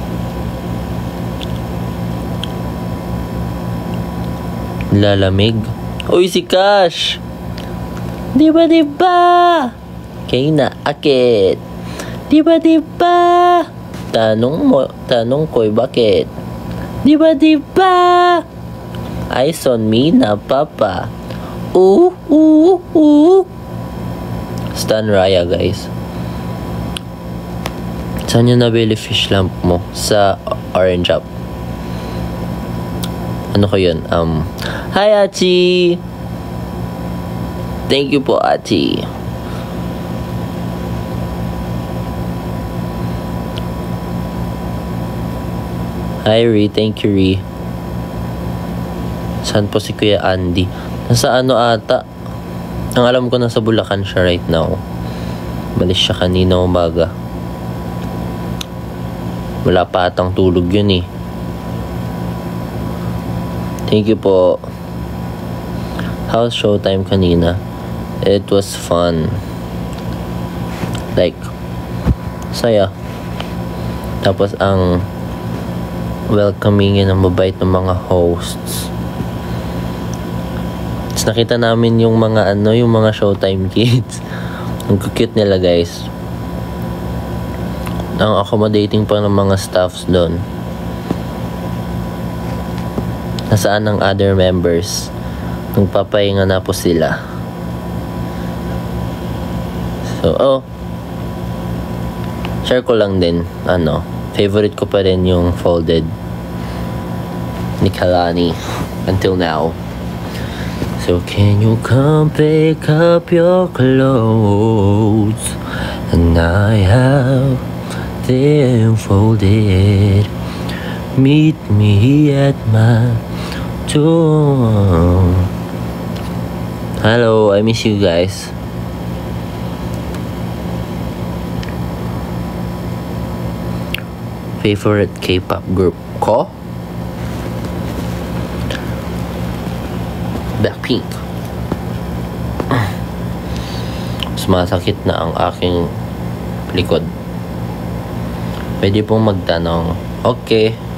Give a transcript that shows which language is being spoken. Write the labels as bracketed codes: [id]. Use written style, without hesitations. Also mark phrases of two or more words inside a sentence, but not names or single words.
[tl] Lalamig? Uy, si Cash! Diba? Kay na akit. Diba? Tanong ko'y bakit? Diba? [en] Eyes on me [tl] na papa. [en] Stan Raya, guys. [tl] Saan yung nabili [en] fish lamp [tl] mo? Sa Orange Up. Ano ko yun? [en] Hi, Achi! Thank you po, Achi. Hi, Ri. Thank you, Ri. [tl] Saan po si Kuya Andy? Nasa ano ata? Ang alam ko nasa Bulacan siya [en] right now. [tl] Malis siya kanina umaga. Wala pa atang tulog yun eh. [en] Thank you po. How's showtime kanina? It was fun. Like, [tl] saya. Tapos ang welcoming ng mabait ng mga hosts. Tapos nakita namin yung mga yung mga showtime kids. Ang cute nila, guys. Ang accommodating pa ng mga staffs doon. Nasaan ang other members? Nagpapahinga na po sila. So, share ko lang din. Favorite ko pa rin yung Folded ni Kalani [en] until now. So, can you come pick up your clothes? And I have them folded. Meet me at my door. Hello, I miss you guys. Favorite K-pop group ko? Blackpink. [tl] Sumasakit na ang aking likod. Pwede pong magtanong. Okay.